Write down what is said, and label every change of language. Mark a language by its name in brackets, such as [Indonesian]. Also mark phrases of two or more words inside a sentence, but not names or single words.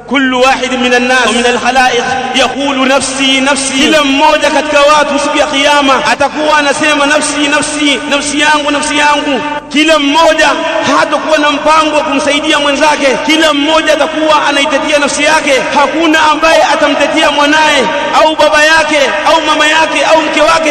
[Arabic] كل واحد من الناس ومن الخلائق يقول نفسي نفسي. [Swahili] kila mmoja katika watu siku ya kiyama atakuwa anasema nafsi nafsi, nafsi yangu nafsi yangu. Kila mmoja hatakuwa na mpango wa kumsaidia mwenzake, kila mmoja atakuwa anaitetea nafsi yake. Hakuna ambaye atamtetea mwanae au baba yake au mama yake au mke wake.